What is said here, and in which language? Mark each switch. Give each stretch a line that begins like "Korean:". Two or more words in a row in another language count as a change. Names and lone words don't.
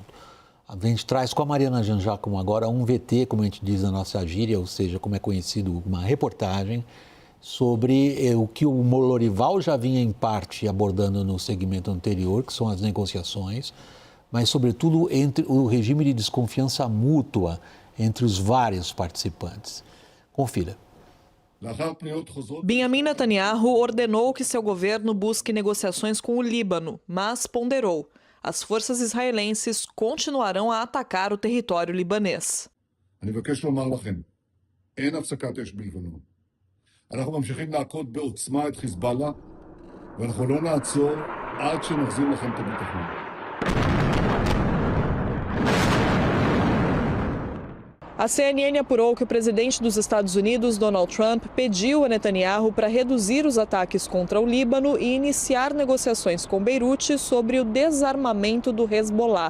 Portuguese: A gente traz com a Mariana Giangiacomo agora um VT, como a gente diz na nossa gíria, ou seja, como é conhecido, uma reportagem sobre o que o Lorival já vinha em parte abordando no segmento anterior, que são as negociações, mas sobretudo entre o regime de desconfiança mútua entre os vários participantes. Confira. Benjamin Netanyahu ordenou que seu governo busque negociações com o Líbano, mas ponderou: as forças israelenses continuarão a atacar o território libanês.
Hebrew: אנחנו ממשיכים להכות בעוצמה את חיזבאללה, ואנחנו לא נעצור עד שנחזיר לכם את הביטחון.
Portuguese: A CNN apurou que o presidente dos Estados Unidos, Donald Trump, pediu a Netanyahu para reduzir os ataques contra o Líbano e iniciar negociações com Beirute sobre o desarmamento do Hezbollah.